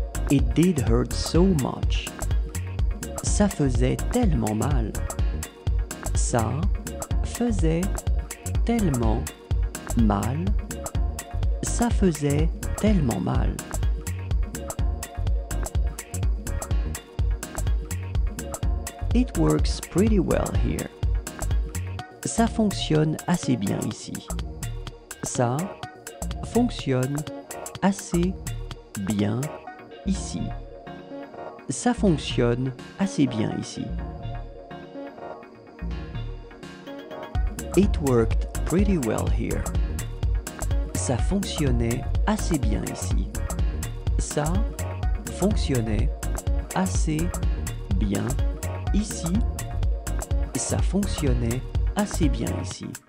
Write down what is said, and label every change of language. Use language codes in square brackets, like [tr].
[en] It did hurt so much. [fr] Ça faisait tellement mal. Ça faisait tellement mal. Ça faisait tellement mal. [en] It works pretty well here. [fr] Ça fonctionne assez bien ici. Ça fonctionne assez bien ici. Ça fonctionne assez bien ici. [en] It worked pretty well here. [fr] Ça fonctionnait assez bien ici. Ça fonctionnait assez bien ici. Ça fonctionnait assez bien ici.